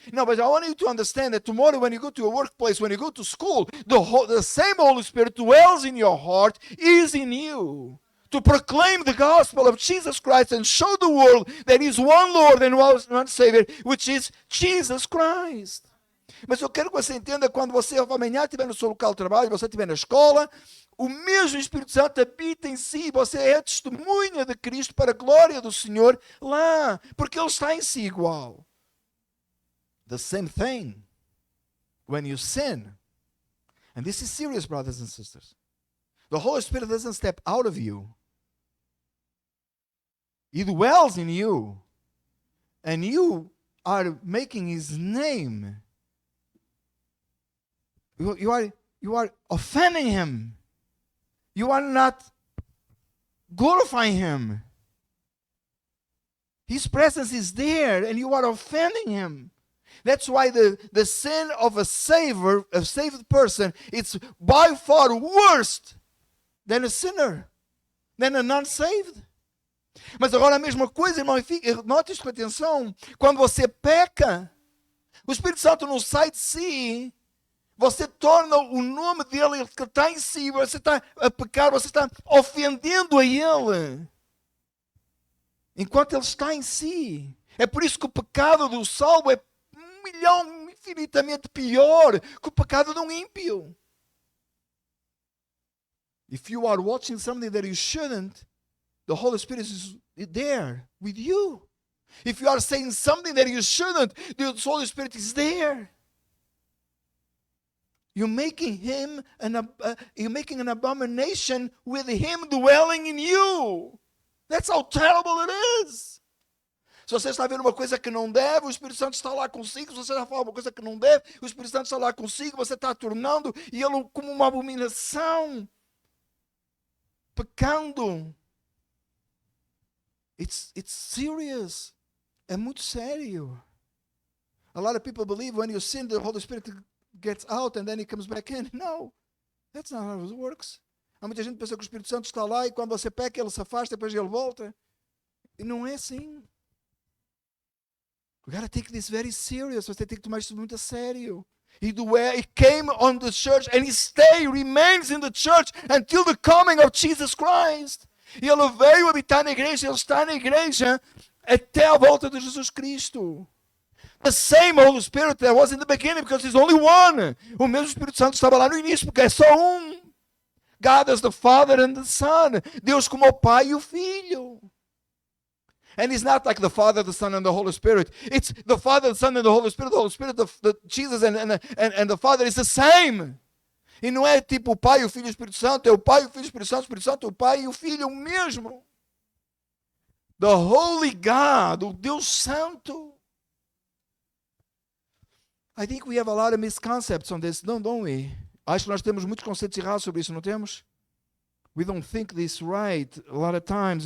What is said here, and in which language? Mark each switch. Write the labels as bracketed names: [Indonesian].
[English] No, but I want you to understand that tomorrow when you go to your workplace, when you go to school, the same Holy Spirit dwells in your heart, is in you. To proclaim the gospel of Jesus Christ and show the world that He is one Lord and one Savior, which is Jesus Christ. [Portuguese] Mas eu quero que você entenda, quando você amanhã estiver no seu local de trabalho, você estiver na escola, o mesmo Espírito Santo habita em si, você é testemunha de Cristo para a glória do Senhor lá, porque Ele está em si igual. [English] The same thing when you sin. And this is serious, brothers and sisters. The Holy Spirit doesn't step out of you. He dwells in you. And you are making His name. You are offending Him. You are not glorifying Him. His presence is there and you are offending Him. That's why the sin of a saved person, it's by far worse than a sinner, than a non-saved. [Portuguese] Mas agora a mesma coisa, irmão, note isto com atenção, quando você peca, o Espírito Santo não sai de si, você torna o nome dele que está em si, você está a pecar, você está ofendendo a ele, enquanto ele está em si. É por isso que o pecado do salvo é 1.000.000 infinitamente pior que o pecado de um ímpio. [English] If you are watching something that you shouldn't, the Holy Spirit is there with you. If you are saying something that you shouldn't, the Holy Spirit is there. You're making an abomination with Him dwelling in you. That's how terrible it is. [Portuguese] Se você está vendo uma coisa que não deve, o Espírito Santo está lá consigo. Se você está falando uma coisa que não deve, o Espírito Santo está lá consigo. Você está tornando e ele como uma abominação, pecando. [English] It's serious. [Portuguese] É muito sério. [English] A lot of people believe when you sin, the Holy Spirit gets out and then he comes back in. No, that's not how it works. [Portuguese] Há muita gente que pensa que o Espírito Santo está lá e quando você peca, ele se afasta e depois ele volta. E não é assim. [English] We gotta take this very serious. [Portuguese] Você tem que tomar isso muito a sério. [English] He came on the church and he remains in the church until the coming of Jesus Christ. [Portuguese] E ele veio habitar na igreja, ele está na igreja até a volta de Jesus Cristo. [English] The same Holy Spirit that was in the beginning, because there's only one. [Portuguese] O mesmo Espírito Santo estava lá no início, porque é só um. [English] God as the Father and the Son. [Portuguese] Deus como o Pai e o Filho. [English] And it's not like the Father, the Son, and the Holy Spirit. It's the Father, the Son, and the Holy Spirit. The Holy Spirit, Jesus and the Father is the same. [Portuguese] E não é tipo o Pai, o Filho e o Espírito Santo. É o Pai, o Filho, o Espírito Santo, o Pai e o Filho, o mesmo. [English] The Holy God, [Portuguese] o Deus Santo. [English] I think we have a lot of misconceptions on this, don't we? [Portuguese] Acho que nós temos muitos conceitos errados sobre isso, não temos? [English] We don't think this right a lot of times.